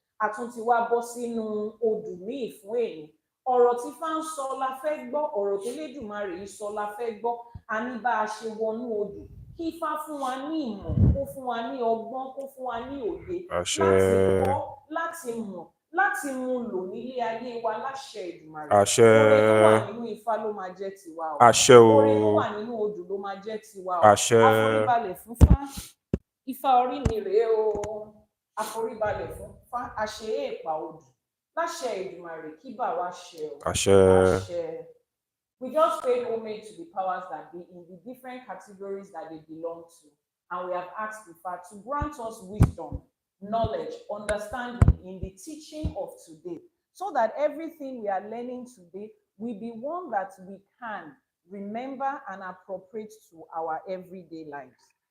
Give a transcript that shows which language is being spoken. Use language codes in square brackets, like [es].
[yo] A tún ti wá bọ́ sínú odù míì fún èyí. Ọ̀rọ̀ tí Ifá ń sọ la fẹ́ gbọ́, ọ̀rọ̀ tí Elédùmarè ń sọ la fẹ́ gbọ́. A ní bá a ṣe wọnú odù, kí Ifá fún wa ní ìmọ̀, kó fún wa ní ọgbọ́n, kó fún wa ní òye láti kọ́, láti mọ̀, láti mú lò nílé ayé wa láṣẹ Èdùmàrè. àṣẹ. Oore tó wà nínú Ifá ló máa jẹ́ tiwa o. àṣẹ o. Oore tó wà nínú odù ló máa jẹ́ tiwa o. àṣẹ. Àforíbalẹ̀ fún Fá. Ifá orí mi rèé o. Àforíbalẹ̀ fún Fá. Àṣẹ èèpà odù. Láṣẹ Èdùmàrè kí bà wá ṣẹ o. àṣẹ. Àṣẹ. [en] We just paid homage to the powers that be in the different categories that they belong to. And we have asked Ifa to grant us wisdom, knowledge, understanding in the teaching of today, so that everything we are learning today will be one that we can remember and appropriate to our everyday lives.